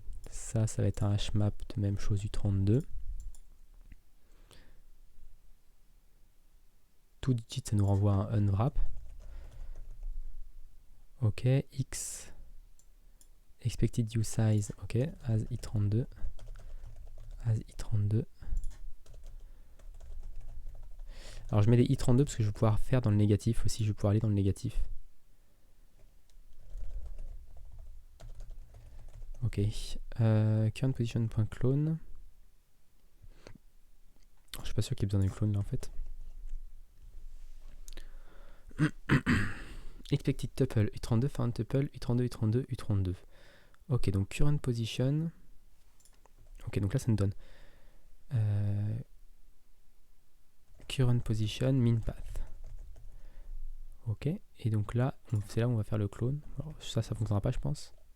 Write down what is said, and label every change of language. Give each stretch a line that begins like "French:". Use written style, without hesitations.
French: Ça va être un hmap de même chose u32. Tout digit ça nous renvoie à un unwrap.
English: Ok, x expected usize, ok, as i32.
French: Alors je mets des i32 parce que je vais pouvoir faire dans le négatif aussi, je vais pouvoir aller dans le négatif. Ok, current position.clone. pas sûr qu'il y ait besoin d'un clone là en fait.
English: Expected tuple U32, found tuple U32, U32, U32.
French: Ok, donc current position. Ok, donc là ça nous donne current position, min path. Ok, et donc là, c'est là où on va faire le clone. Alors, ça fonctionnera pas, je pense.